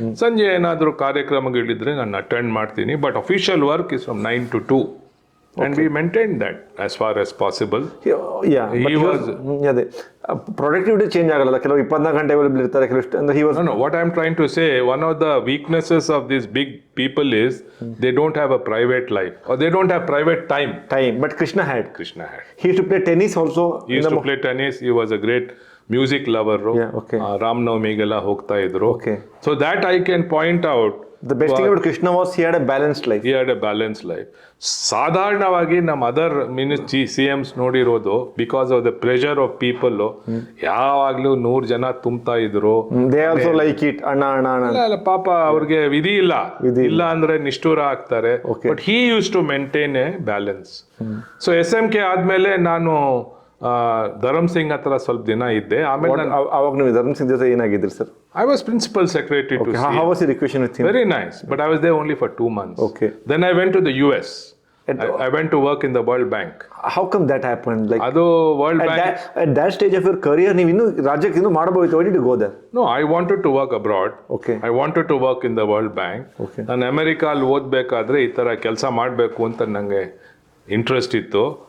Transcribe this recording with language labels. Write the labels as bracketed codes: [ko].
[kn] ಸಂಜೆ ಏನಾದರೂ ಕಾರ್ಯಕ್ರಮಗಳಿದ್ರೆ ನಾನು ಅಟೆಂಡ್ ಮಾಡ್ತೀನಿ, [en] But official work is from 9 to 2. and we maintained that as far as possible. He was [kn] ಅದೇ productivity change ಆಗಲ್ಲ, ಕೆಲವು 24 ಗಂಟೆ ಅವೈಲೇಬಲ್ ಇರ್ತಾರೆ, ಕೆಲವು ಅಂದ್ರೆ he was [en] No, what I'm trying to say, one of the weaknesses of these big people is they don't have a private life, or they don't have private time. but Krishna had. He used to play tennis also. He used to play tennis. He was a great music lover. [kn] ರಾಮನವಮಿಗೆಲ್ಲ ಹೋಗ್ತಾ ಇದ್ರು. [en] So that I can point out. The best thing about Krishna was he had a balanced life. [kn] ಸಾಧಾರಣವಾಗಿ ನಮ್ಮ other CMs ನೋಡಿರೋದು, [en] because of the pressure of people, [kn] ಯಾವಾಗ್ಲೂ 100 ಜನ ತುಂಬ್ತಾ ಇದ್ರು. [en] They also like it. ಅಣ್ಣ [kn] ಪಾಪ ಅವ್ರಿಗೆ ವಿಧಿ ಇಲ್ಲ ಅಂದ್ರೆ ನಿಷ್ಠೂರ ಆಗ್ತಾರೆ. But [en] he used to maintain a balance. [kn] So SMK ಆದ್ಮೇಲೆ ನಾನು ಧರಮ್ ಸಿಂಗ್ ಹತ್ರ ಸ್ವಲ್ಪ ದಿನ ಇದ್ದೆ. ಆಮೇಲೆ ಅವಾಗ ನೀವು ಧರಮ್ ಸಿಂಗ್ ಜೊತೆ ಏನಾಗಿದ್ರಿ sir? [en] I was principal secretary to CM. How was your equation with him? Very nice, but I was there only for 2 months. Then I went to the US. I went to work in the World Bank. How come that happened? Like [kn] ಅದು World Bank. [en] At that stage of your career, [kn] ನೀವು ಇನ್ನೂ ರಾಜ್ಯಕ್ಕೆ ಇನ್ನೂ ಮಾಡಬಹುದು. [en] Why did you go there? No, I wanted to work abroad. I wanted to work in the World Bank. [kn] ನಾನು ಅಮೆರಿಕಲ್ಲಿ ಓದಬೇಕಾದ್ರೆ ಈ ತರ ಕೆಲಸ ಮಾಡಬೇಕು ಅಂತ ನಂಗೆ ಇಂಟ್ರೆಸ್ಟ್ ಇತ್ತು.